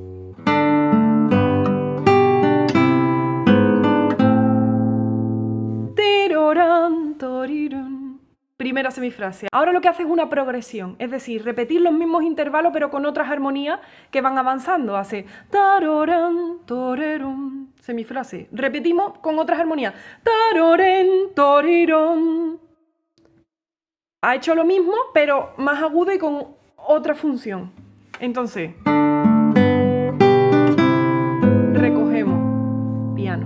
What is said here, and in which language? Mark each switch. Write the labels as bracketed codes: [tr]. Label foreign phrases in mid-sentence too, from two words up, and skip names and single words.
[es] Primera semifrase. Ahora lo que hace es una progresión, es decir, repetir los mismos intervalos pero con otras armonías que van avanzando. Hace taroran, torerum, semifrase. Repetimos con otras armonías. Taroren, torirón. Ha hecho lo mismo pero más agudo y con otra función. Entonces, recogemos piano.